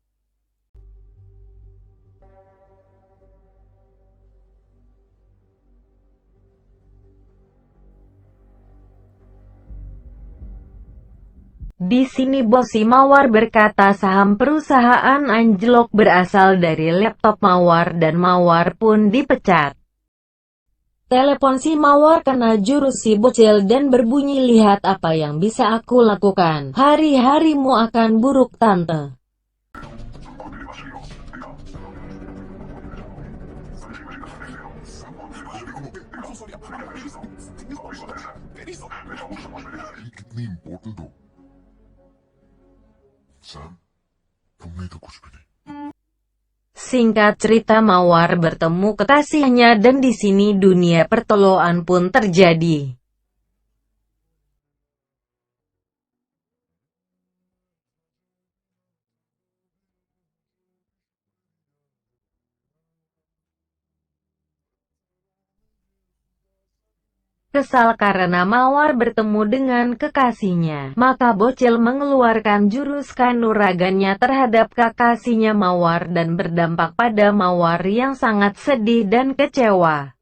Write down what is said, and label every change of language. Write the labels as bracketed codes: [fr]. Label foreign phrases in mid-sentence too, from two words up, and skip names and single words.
[id] Di sini bos si Mawar berkata saham perusahaan anjlok berasal dari laptop Mawar dan Mawar pun dipecat. Telepon si Mawar kena jurus si bocil dan berbunyi, "Lihat apa yang bisa aku lakukan. Hari-harimu akan buruk, tante." [hi] कितनी इम्पोर्टेंट हो सैम तुम नहीं तो कुछ भी नहीं [id] Singkat cerita, Mawar bertemu kekasihnya dan di sini dunia pertoloan pun terjadi. Kesal karena Mawar bertemu dengan kekasihnya, maka bocil mengeluarkan jurus kanuragannya terhadap kekasihnya Mawar dan berdampak pada Mawar yang sangat sedih dan kecewa.